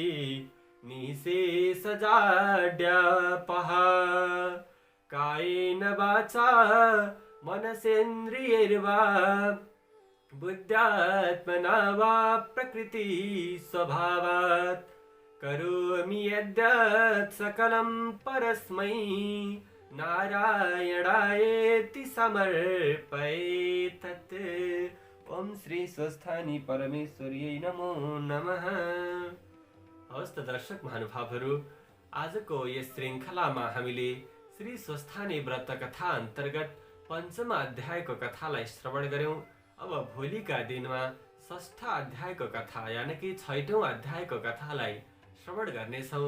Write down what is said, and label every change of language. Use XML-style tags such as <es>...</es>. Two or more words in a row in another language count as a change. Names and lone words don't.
<sa>निःशेषजाड्यापहा कायेन वाचा मनसेन्द्रियैर्वा बुद्ध्यात्मना वा प्रकृति स्वभावात् करोमि यद्यत् सकलं परस्मै नारायणायेति समर्पयेत्। ओम श्री स्वस्थानी परमेश्वरी नमो नमः।</sa> <ne>हवस् त दर्शक महानुभावहरू, आजको यस श्रृङ्खलामा हामीले श्री स्वस्थानी व्रत कथा अन्तर्गत पञ्चम अध्यायको कथालाई श्रवण गर्यौं। अब भोलिका दिनमा षष्ठ अध्यायको कथा यानि कि 6औं अध्यायको कथालाई श्रवण गर्नेछौं।</ne>